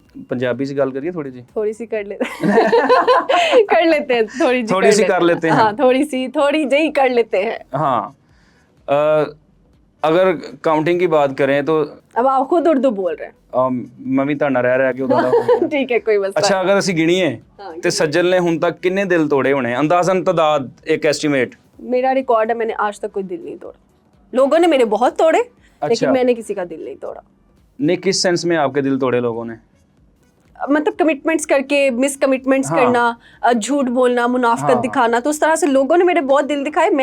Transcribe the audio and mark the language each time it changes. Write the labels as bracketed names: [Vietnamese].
[Hindi] पंजाबी से गल करिए थोड़ी जी। थोड़ी सी कर लेते कर लेते हैं थोड़ी सी कर लेते हैं। हाँ थोड़ी जी कर लेते हैं। हाँ अगर काउंटिंग की बात करें तो अब आप खुद उर्दू बोल रहे हैं। मैं भी [Punjabi] ਤੁਹਾਡਾ ਰਹਿ ਕੇ ਉਦੋਂ ਦਾ ਹੋ ਗਿਆ। [Hindi] ठीक है कोई मसला [Punjabi] ਅੱਛਾ ਅਗਰ ਅਸੀਂ ਗਿਣੀਏ ਤੇ ਸੱਜਲ ਨੇ ਹੁਣ ਤੱਕ ਕਿੰਨੇ ਦਿਲ ਤੋੜੇ ਹੋਣੇ ਅੰਦਾਜ਼ਨ ਤਾਦਾਦ ਇੱਕ ਐਸਟੀमेट? [Hindi] मेरा रिकॉर्ड है मैंने आज तक कोई दिल नहीं तोड़ा। लोगों ने मेरे बहुत तोड़े लेकिन मैंने किसी का दिल नहीं तोड़ा। नहीं किस सेंस में आपके दिल तोड़े लोगों ने? मतलब कमिटमेंट्स करके मिस कमिटमेंट्स करना, झूठ बोलना, मुनाफिकत दिखाना, तो उस तरह से लोगों ने मेरे बहुत दिल दिखाए।